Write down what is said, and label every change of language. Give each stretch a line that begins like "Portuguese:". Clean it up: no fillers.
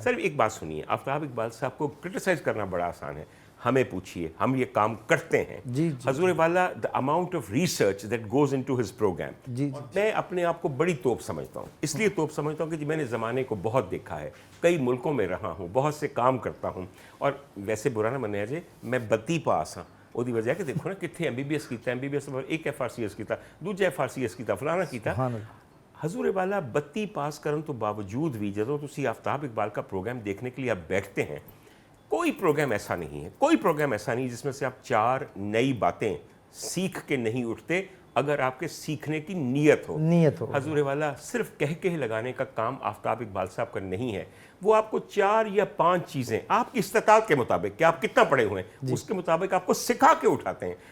Hindi: Sir एक बात सुनिए, आफ्ताब इकबाल साहब को क्रिटिसाइज करना बड़ा आसान है, हमें पूछिए, हम ये काम करते हैं। हजूर वाला the amount of research that goes into his programme, मैं अपने आप को बड़ी तोप समझता हूँ। इसलिए तोप समझता हूँ कि जी मैंने ज़माने को बहुत देखा है, कई मुल्कों में रहा हूँ, बहुत से काम करता हूँ।
Punjabi: और वैसे बुरा ना मने जे मैं बत्ती पास हाँ, ਉਹਦੀ ਵਜ੍ਹਾ ਕਿ ਦੇਖੋ ਨਾ ਕਿੱਥੇ MBBS ਕੀਤਾ, MBBS ਇੱਕ FRCS ਕੀਤਾ, ਦੂਜਾ FRCS ਕੀਤਾ, ਫਲਾਣਾ ਕੀਤਾ।
Hindi: हजूर वाला 32 पास करने तो बावजूद भी जब तुसी आफ्ताब इकबाल का प्रोग्राम देखने के लिए आप बैठते हैं, कोई प्रोग्राम ऐसा नहीं है, कोई प्रोग्राम ऐसा नहीं जिसमें से आप 4 नई बातें सीख के नहीं उठते अगर आपके सीखने की नीयत हो। हजूर वाला सिर्फ कह लगाने का काम आफ्ताब इकबाल साहब का नहीं है, वो आपको 4 या 5 चीज़ें आपकी इस्तात के मुताबिक कि आप कितना पढ़े हुए हैं उसके मुताबिक आपको सिखा के उठाते हैं।